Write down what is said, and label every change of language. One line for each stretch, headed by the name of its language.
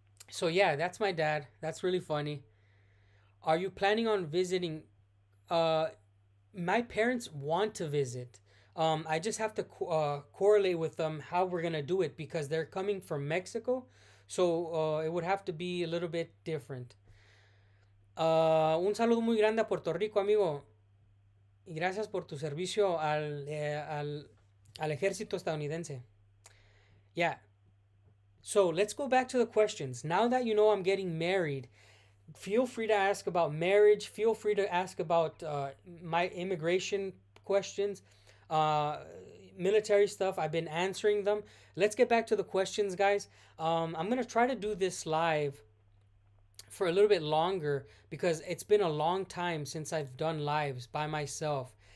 English: So yeah, that's my dad. That's really funny. Are you planning on visiting? Uh, my parents want to visit. I just have to correlate with them how we're gonna do it because they're coming from Mexico, so it would have to be a little bit different.
Spanish: Un saludo muy grande a Puerto Rico, amigo, y gracias por tu servicio al ejército estadounidense.
English: Yeah. So let's go back to the questions. Now that you know I'm getting married, feel free to ask about marriage. Feel free to ask about my immigration questions, uh, military stuff. I've been answering them. Let's get back to the questions, guys. I'm going to try to do this live for a little bit longer because it's been a long time since I've done lives by myself.